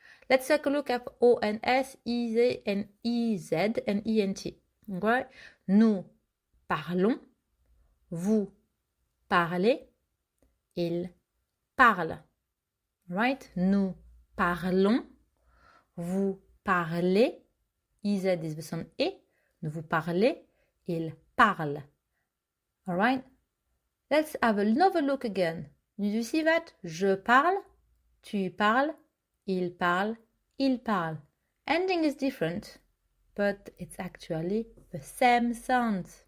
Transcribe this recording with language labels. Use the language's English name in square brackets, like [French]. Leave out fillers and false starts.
[English] Let's take a look at O-N-S, I-Z, and I-Z, and I-N-T. Okay? [French] Nous parlons, vous parlez, il parle. [English] Right? [French] Nous parlons, vous parlez, [English] I-Z is the sound E, [French] vous parlez, il parle. [English] Alright? Let's have another look again. Did you see that? [French] Je parle, tu parles, il parle, il parle. [English] Ending is different, but it's actually the same sound.